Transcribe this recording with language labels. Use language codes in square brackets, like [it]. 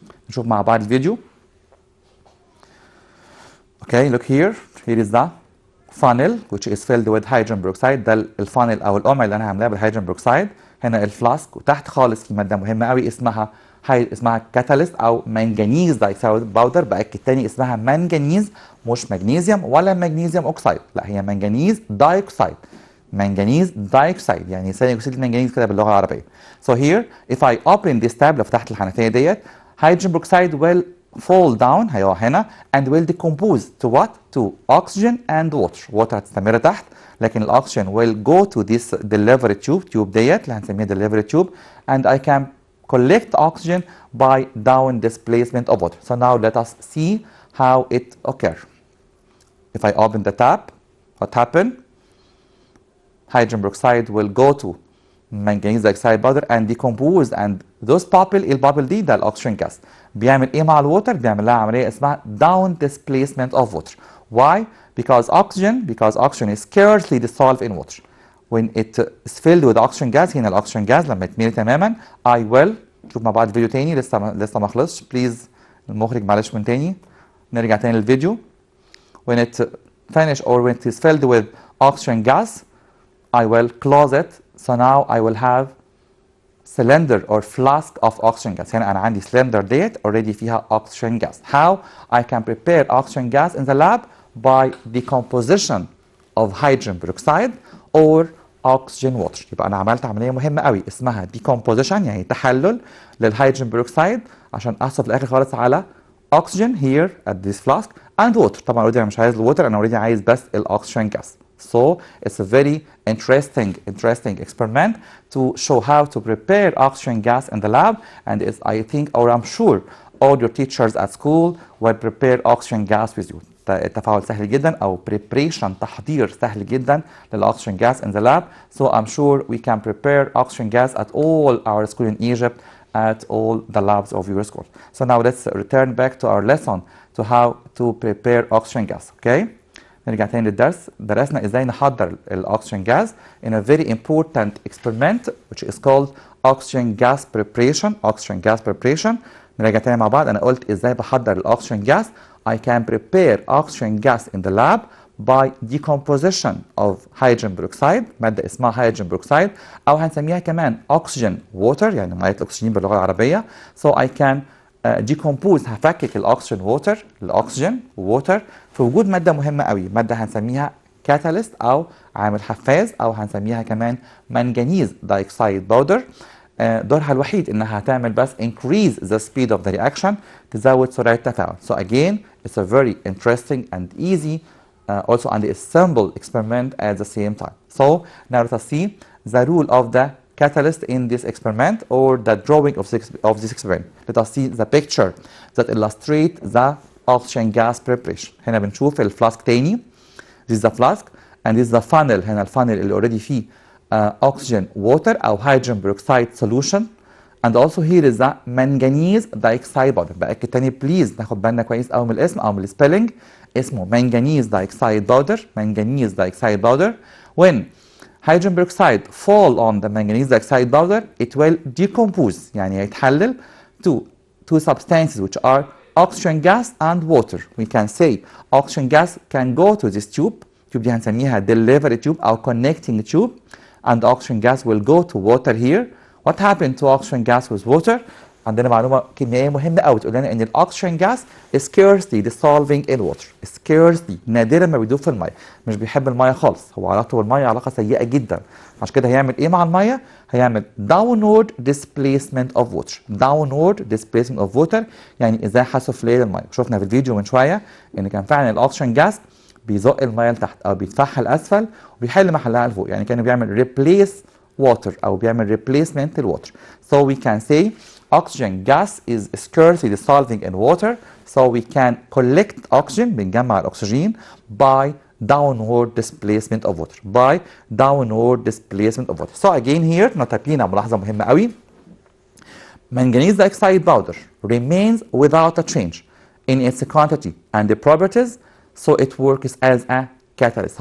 [ar] نشوف مع بعض الفيديو. [en] Okay, look here. Here is the funnel which is filled with hydrogen peroxide. [ar] ده الفانل او القمع اللي انا هعملها بالهيدروجين بروكسايد. هنا الفلاسك، وتحت خالص في ماده مهمه قوي اسمها كاتاليست او منجنيز دايكسايد باودر. باكد تاني اسمها منجنيز، مش مغنيسيوم ولا مغنيسيوم اوكسايد، لا هي منجنيز دايكسايد. منجنيز دايكسايد يعني ثاني اكسيد المنجنيز كده باللغه العربيه. [en] So here if I open this tab، [ar] لو فتحت الحنفيه ديت [en] hydrogen peroxide will fall down هنا and will decompose to what? To oxygen and water. water [ar] هتستمر تحت، لكن الاكسجين [en] will go to this delivery tube [ar] ديت اللي هنسميها [en] delivery tube and I can collect oxygen by down displacement of water. So now let us see how it occurs. If I open the tap, what happened? Hydrogen peroxide will go to manganese dioxide powder and decompose, and those bubble [ar] البابل دي ده الاكسجين جاز بيعمل ايه مع الووتر؟ بيعمل لها عمليه اسمها [en] down displacement of water. Why? Because oxygen is scarcely dissolved in water. When it is filled with oxygen gas، [ar] هنا الاكسجين جاز لما يتملي تماما [en] I will [ar] نشوف مع بعض فيديو تاني لسه ما خلصش. بليز المخرج معلش من تاني نرجع تاني للفيديو. [en] When it finish or when it is filled with oxygen gas I will close it. So now I will have cylinder or flask of oxygen gas. [ar] هنا أنا عندي cylinder ديت already فيها oxygen gas. [en] How I can prepare oxygen gas in the lab? By decomposition of hydrogen peroxide or oxygen water. [ar] يبقى أنا عملت عملية مهمة قوي اسمها decomposition يعني تحلل للهيدروجين peroxide عشان أحصل في الآخر خالص على [en] oxygen here at this flask and water. [ar] طبعا already أنا مش عايز الووتر، أنا already عايز بس الاكسجين gas. [en] So it's a very interesting experiment to show how to prepare oxygen gas in the lab, and is I think or I'm sure all your teachers at school will prepare oxygen gas with you. [ar] التفاعل سهل جدا او preparation تحضير سهل جدا للاكسجين gas [en] in the lab. So I'm sure we can prepare oxygen gas at all our school in Egypt, at all the labs of your school. So now let's return back to our lesson to how to prepare oxygen gas. Okay. [ar] نرجع تاني للدرس. درسنا ازاي نحضر الاكسجين جاز [en] in a very important experiment which is called oxygen gas preparation. oxygen gas preparation. [ar] نرجع تاني مع بعض. انا قلت ازاي بحضر الاكسجين جاز. [en] I can prepare oxygen gas in the lab by decomposition of hydrogen peroxide، [ar] مادة اسمها [en] hydrogen peroxide او هنسميها كمان oxygen water [ar] يعني مية الاكسجين باللغة العربية. [en] So I can decompose، [ar] هفكك الاكسجين ووتر في وجود ماده مهمه قوي، ماده هنسميها كاتاليست او عامل حفاز او هنسميها كمان منجنيز دايكسايد باودر. دورها الوحيد انها هتعمل بس [en] increase the speed of the reaction، [ar] تزود سرعه التفاعل. [en] So again it's a very interesting and easy also and a simple experiment at the same time. So now let us see the rule of the catalyst in this experiment or the drawing of this experiment. Let us see the picture that illustrate the oxygen gas preparation. [ar] هنا بنشوف الفلاسك تاني. [en] This is the flask and this is the funnel. [ar] هنا الفانل اللي [en] already فيه oxygen water أو hydrogen peroxide solution. And also here is the manganese dioxide powder. [ar] بأكد تاني بليز ناخد بالنا كويس أو من الاسم أو من السبيلنج. [en] اسمه manganese dioxide powder. manganese dioxide powder. When hydrogen peroxide fall on the manganese dioxide powder, it will decompose [ar] يعني يتحلل [en] to two substances which are oxygen gas and water. We can say oxygen gas can go to this tube. tube [ar] دي هنسميها [en] delivery tube أو connecting tube, and oxygen gas will go to water here. What happened to oxygen gas with water? [ar] عندنا معلومه كيميائيه مهمه قوي تقول لنا ان الاكسجين جاس [en] scarcely dissolving in water. [ar] scarcely نادرا ما بيدوب في الميه، مش بيحب الميه خالص، هو علاقته بالميه علاقه سيئه جدا. عشان كده هيعمل ايه مع الميه؟ هيعمل [en] downward displacement of water. downward displacement of water [ar] يعني ازاحه سفليه للميه. شفنا في الفيديو من شويه ان كان فعلا الاكسجين جاس بيزق الميه لتحت او بيدفعها لاسفل وبيحل محلها لفوق، يعني كان بيعمل [en] replace water [ar] او بيعمل replacement للwater. [en] So we can say oxygen gas is scarcely dissolving in water, so we can collect oxygen [ar] بنجمع الاكسجين [en] by downward displacement of water. by downward displacement of water. [ar] So again here نوتة بينا ملاحظة مهمة قوي. [en] Manganese dioxide powder remains without a change in its quantity and the properties, so it works as a catalyst.